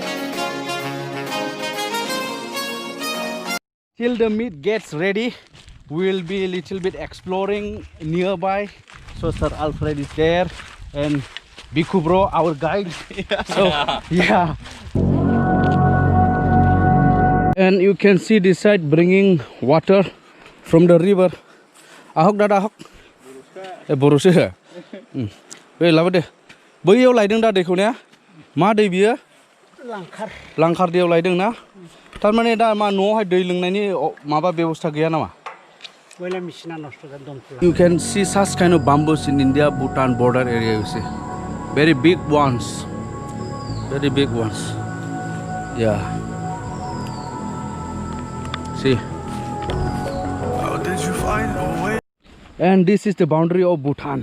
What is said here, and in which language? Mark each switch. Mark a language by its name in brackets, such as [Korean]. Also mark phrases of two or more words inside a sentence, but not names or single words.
[English] Till the meat gets ready, we will be a little bit exploring nearby. So Sir Alfred is there and Biku bro, our guide. So yeah. And you can see this side bringing water from the river. [Assamese] আহক দাদা আহক। বৰষে. [Bodo] Wei lawa de. बैयाव लायदों दा दैखौ ने? मा दै बियो? Langkar. लांखार दैयाव लायदों ना? थारमाने दा मा न'आवहाय दै लोंनायनि माबा बेबस्था गैया नामा? [English] Boiler machine [Bodo] नष्ट जादों दंफां. [English] You can see such kind of bamboos in India Bhutan border area, you see. Very big ones. Very big ones. Yeah. See. How did you find a way? And this is the boundary of Bhutan.